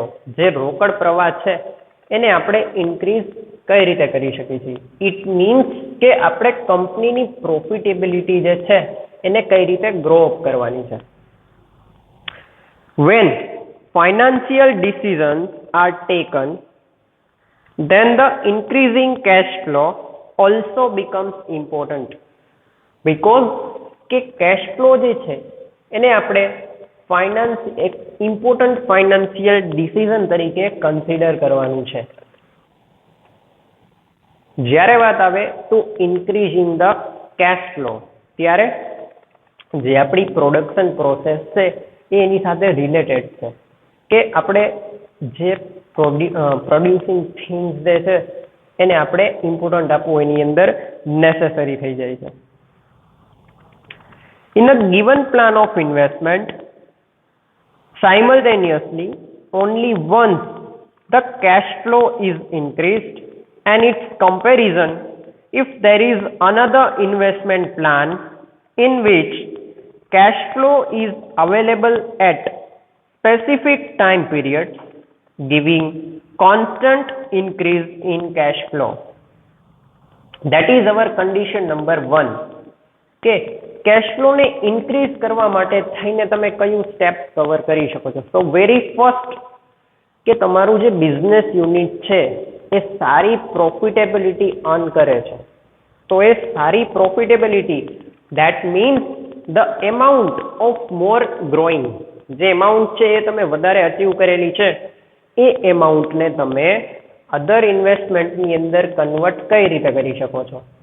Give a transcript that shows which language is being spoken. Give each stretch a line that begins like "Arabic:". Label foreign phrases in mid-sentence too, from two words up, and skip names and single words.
Gujarati: જે રોકડ પ્રવાહ છે એને આપણે ઇન્ક્રીઝ કઈ રીતે કરી શકીએ છીએ.
English: it means
Gujarati: કે આપણે કંપનીની પ્રોફિટેબિલિટી જે છે એને કઈ રીતે
English: grow up
Gujarati: કરવાની છે.
English: When financial decisions are taken, then the increasing cash flow also becomes important, because
Gujarati: કે cash flow જે છે એને આપણે એક
English: important financial decision
Gujarati: તરીકે કન્સિડર કરવાનું છે. જ્યારે વાત આવે
English: to increasing the cash flow,
Gujarati: ત્યારે જે આપણી
English: production process
Gujarati: છે એ એની સાથે રિલેટેડ છે કે આપણે જે
English: producing things
Gujarati: જે છે એને આપણે ઇમ્પોર્ટન્ટ આપવું એની અંદર નેસેસરી થઈ જાય છે.
English: In a given plan of investment, simultaneously, only once the cash flow is increased and its comparison if there is another investment plan in which cash flow is available at specific time periods, giving constant increase in cash flow. That is our condition number 1.
Gujarati: કે
English: cash flow
Gujarati: ને ઇન્ક્રીઝ કરવા માટે થઈને તમે કયું સ્ટેપ કવર કરી શકો છો? તો
English: very first
Gujarati: કે તમારું જે
English: business unit
Gujarati: છે એ સારી પ્રોફિટેબિલિટી અર્ન કરે છે. તો એ સારી પ્રોફિટેબિલિટી
English: that means the amount of more growing,
Gujarati: જે એમાઉન્ટ છે એ તમે વધારે અચીવ કરેલી છે એ એમાઉન્ટને તમે અધર ઇન્વેસ્ટમેન્ટની અંદર કન્વર્ટ કઈ રીતે કરી શકો છો?